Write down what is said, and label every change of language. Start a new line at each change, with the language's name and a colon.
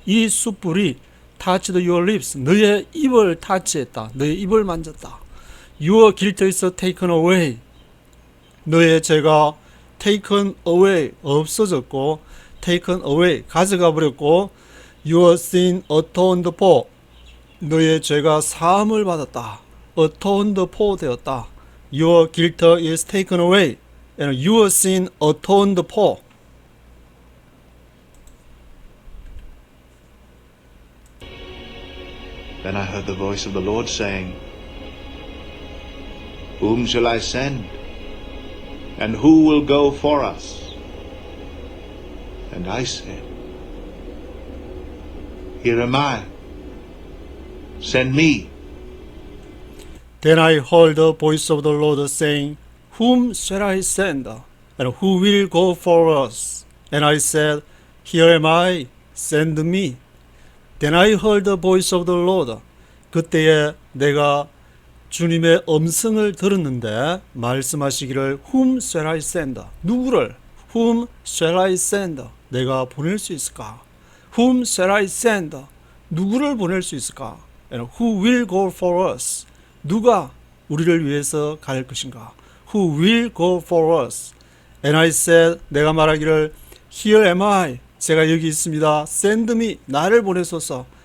Korean: 이 숯불이
English: touched your lips.
Korean: 너의 입을 타치했다. 너의 입을 만졌다.
English: Your guilt is taken away.
Korean: 너의 죄가
English: taken away,
Korean: 없어졌고,
English: taken away,
Korean: 가져가 버렸고,
English: your sin atoned for.
Korean: 너의 죄가 사함을 받았다.
English: atoned for 되었다. Your guilt is taken away, and your sin atoned for. Then I heard the voice of the Lord saying, Whom shall I send? And who will go for us? And I said, Here am I. Send me. Then I heard the voice of the Lord saying, Whom shall I send? And who will go for us? And I said, Here am I, send me. Then I heard the voice of the Lord.
Korean: 그때에 내가 주님의 음성을 들었는데 말씀하시기를
English: Whom shall I send?
Korean: 누구를?
English: Whom shall I send?
Korean: 내가 보낼 수 있을까?
English: Whom shall I send?
Korean: 누구를 보낼 수 있을까?
English: And who will go for us?
Korean: 누가 우리를 위해서 갈 것인가?
English: Who will go for us? And I said,
Korean: 내가 말하기를
English: Here am I.
Korean: 제가 여기 있습니다.
English: Send me.
Korean: 나를 보내소서.